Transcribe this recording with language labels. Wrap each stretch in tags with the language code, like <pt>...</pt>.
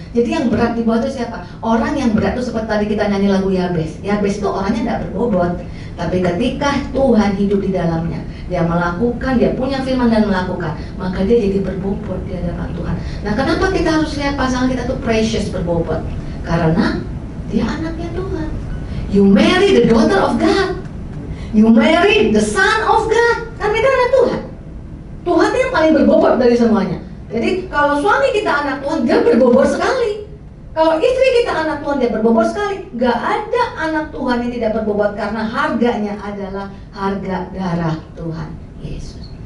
<id>Jadi yang berat di bawah itu siapa? Orang yang berat itu seperti tadi kita nyanyi lagu Yabes. Yabes itu orangnya tidak berbobot, tapi ketika Tuhan hidup di dalamnya, dia melakukan, dia punya firman dan melakukan, maka dia jadi berbobot di hadapan Tuhan. Nah, kenapa kita harus lihat pasangan kita tuh precious, berbobot? Karena dia anaknya Tuhan.</id> <en>You marry the daughter of God. You marry the son of God.</en> <id>Kan kita anak Tuhan. Tuhan yang paling berbobot dari semuanya. Jadi kalau suami kita anak Tuhan, dia berbobot sekali. Kalau istri kita anak Tuhan, dia berbobot sekali. Gak ada anak Tuhan yang tidak berbobot, karena harganya adalah harga darah Tuhan Yesus.</id>